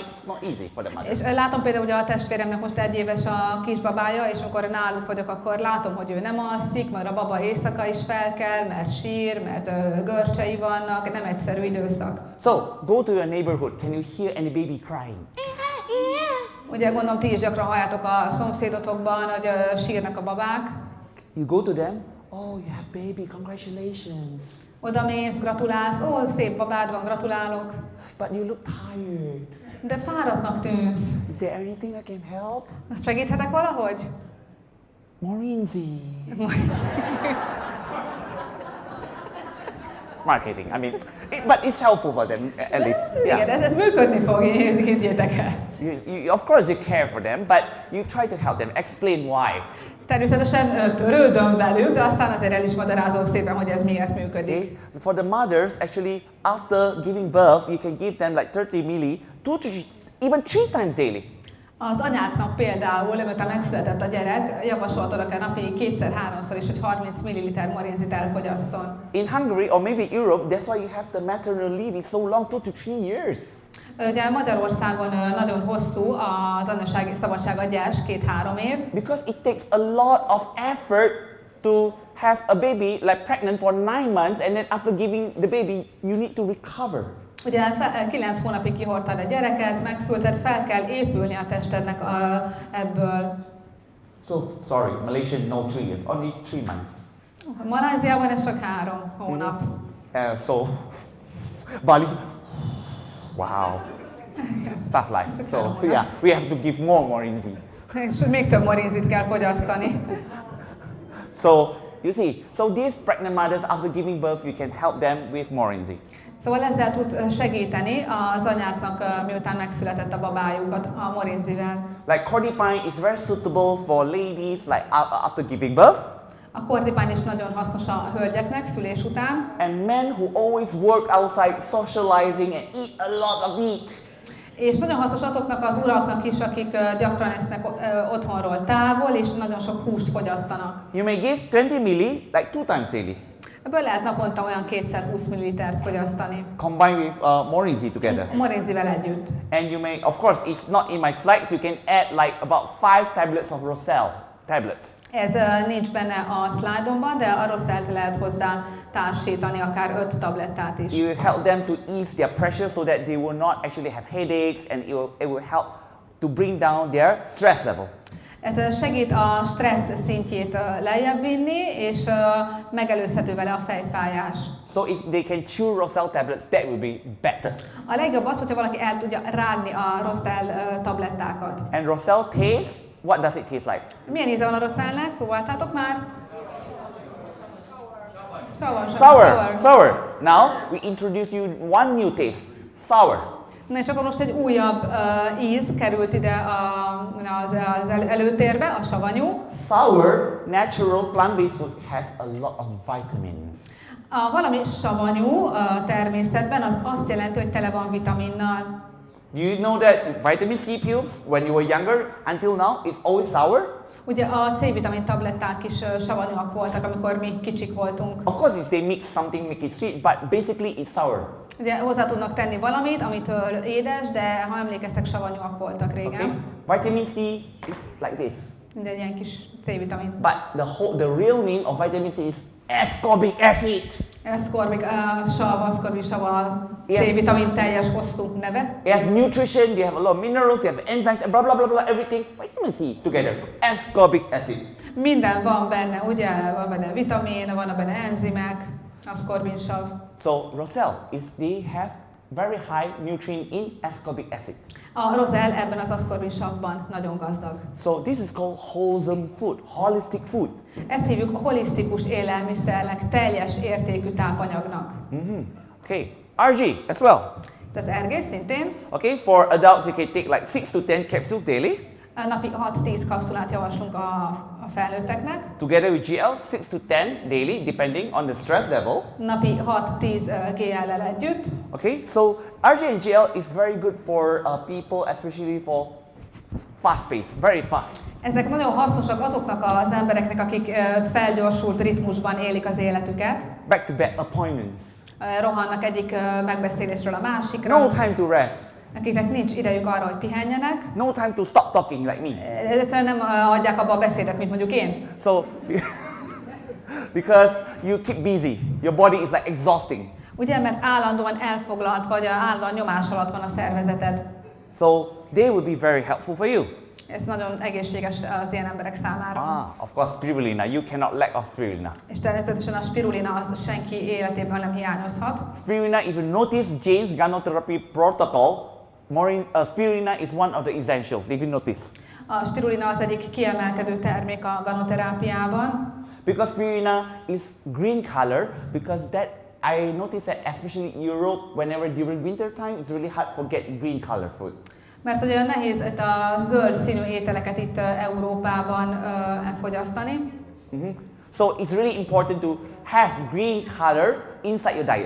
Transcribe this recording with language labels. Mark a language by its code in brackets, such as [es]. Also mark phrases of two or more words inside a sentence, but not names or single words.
[en] It's not easy for the mother. [hu] És látom például, hogy a testvéremnek most 1 éves a kisbabája, és amikor náluk vagyok, akkor látom, hogy ő nem alszik, mert a baba éjszaka is fel kell, mert sír, mert görcsei vannak, nem egyszerű időszak. [en] So, go to your neighborhood. Can you hear any baby crying? [hu] Ugye gondolom, ti is gyakran halljátok a szomszédotokban, hogy sírnak a babák. [en] You go to them. Oh, you have baby. Congratulations. [hu] Oda mész, gratulálsz, ó, szép babád van, gratulálok. [en] But you look tired. [hu] De fáradtnak tűnsz. [en] Is there anything I can help? [hu] Segíthetek valahogy? [en] Morinzi. Marketing. I mean, but it's helpful for them at least. [hu] Igen, ez működni fog, higgyétek el. [en] Of course you care for them, but you try to help them. Explain why. [hu] Természetesen törődöm velük, de aztán azért el is magyarázom szépen, hogy ez miért működik. [en] Okay? For the mothers, actually, after giving birth, you can give them like 30 milli, 2 to even 3 times daily. [hu] Az anyáknak például, miután megszületett a gyerek, javasoltad kell napi 2-3-szor is, hogy 30 ml morinzit elfogyasszon. [en] In Hungary or maybe Europe, that's why you have the maternal leave is so long, 2 to 3 years. [hu] Ugye Magyarországon nagyon hosszú az anyasági szabadság adjás, 2-3 év. [en] Because it takes a lot of effort to have a baby like pregnant for 9 months, and then after giving the baby, you need to recover. [hu] Ugye 9 hónapig kihordtad a gyereket, megszülted, fel kell épülni a testednek ebből. [en] So sorry, Malaysian no 3 years, only 3 months. [hu] Malajziában ez csak 3 hónap. [en] So Bali's, wow, tough life. So yeah, we have to give more morinzi. [hu] És még több morinzit kell fogyasztani. [en] So you see, so these pregnant mothers after giving birth, you can help them with morinzi. [hu] Szóval ezzel tud segíteni az anyáknak, miután megszületett a babájukat a morinzivel. [en] Like cordipine is very suitable for ladies like after giving birth. [hu] A kordipány is nagyon hasznos a hölgyeknek szülés után. [en] And men who always work outside socializing and eat a lot of meat. [hu] És nagyon hasznos azoknak az uraknak is, akik gyakran esznek otthonról távol, és nagyon sok húst fogyasztanak. [en] You may give 20 milli like 2 times daily. [hu] Ebből lehet naponta olyan 2x20 ml fogyasztani. [en] Combine with morinzi together. [hu] Morinzivel együtt. [en] And you may, of course, it's not in my slides, you can add like about 5 tablets of Roselle tablets. [hu] Ez nincs benne a szlájdomban, de a Rosszelt lehet hozzá társítani, akár 5 tablettát is. [en] You help them to ease their pressure so that they will not actually have headaches, and it will help to bring down their stress level. [hu] Ez segít a stressz szintjét lejjebb vinni, és megelőzhető vele a fejfájás. [en] So if they can chew Roselle tablets, that will be better. [hu] A legjobb az, hogyha valaki el tudja rágni a Rosszell tablettákat. [en] And Roselle taste, what does it taste like? [hu] Milyen íze van a Rosszellnek? Próbáltátok már? [en] Sour. Now we introduce you one new taste, sour. [hu] Na és akkor most egy újabb íz került ide az előtérbe, a savanyú. [en] Sour, natural plant-based food has a lot of vitamins. [hu] Valami savanyú természetben az azt jelenti, hogy tele van vitaminnal. [en] Do you know that vitamin C pills, when you were younger, until now, it's always sour? [hu] Ugye a C-vitamin tabletták is savanyúak voltak, amikor mi kicsik voltunk. [en] Of course, if they mix something, make it sweet, but basically it's sour. [hu] Ugye hozzá tudnak tenni valamit, amitől édes, de ha emlékeztek, savanyúak voltak régen. [en] Okay? Vitamin C is like this. [hu] Minden ilyen kis C-vitamin. [en] But the real name of vitamin C is ascorbic acid. [hu] Ascorbic sav a C-vitamin teljes hosszú neve. [en] It has nutrition, they have a lot of minerals, they have enzymes, blah blah blah blah, everything. Vitamin C together. Ascorbic acid. [hu] Minden van benne, ugye? Van benne vitamin, van benne enzimek, ascorbinsav. [en] So Roselle they have very high nutrient in ascorbic acid. [hu] A rozell ebben az ascorbinsavban nagyon gazdag. [en] So this is called wholesome food, holistic food. [hu] Ezt hívjuk holisztikus élelmiszernek, teljes értékű tápanyagnak. [en] Okay, RG as well. [hu] Az RG szintén. [en] Okay, for adults you can take like 6 to 10 capsules daily. [hu] Napi 6-10 kapszulát javaslunk a felnőtteknek. [en] Together with GL, 6 to 10 daily, depending on the stress level. [hu] Napi 6-10 GL-el együtt. [en] Okay, so RG and GL is very good for people, especially for fast pace, very fast. [hu] Ezek nagyon hasznosak azoknak az embereknek, akik felgyorsult ritmusban élik az életüket. [en] Back-to-back appointments. [hu] Rohannak egyik megbeszélésről a másikra. [en] No time to rest. [hu] Akiknek nincs idejük arra, hogy pihenjenek. [en] No time to stop talking like me. [hu] Egyszerűen nem adják abba a beszédet, mint mondjuk én. [en] So, because you keep busy, your body is like exhausting. [hu] Ugye, mert állandóan elfoglalt, vagy állandóan nyomás alatt van a szervezeted. [en] So, they would be very helpful for you. [hu] Ez nagyon egészséges az ilyen emberek számára. [en] Of course, spirulina. You cannot lack of spirulina. [hu] És természetesen a spirulina az senki életében nem hiányozhat. [en] Spirulina, if you notice Jane's Ganotherapy protocol, spirulina is one of the essentials, if you notice. [hu] A spirulina az egyik kiemelkedő termék a ganoterápiában. [en] Because spirulina is green color, because that I noticed that especially in Europe, whenever during winter time, it's really hard to get green color food. [hu] Mert ugye nehéz itt a zöld színű ételeket itt Európában elfogyasztani. [en] So it's really important to have green color inside your diet.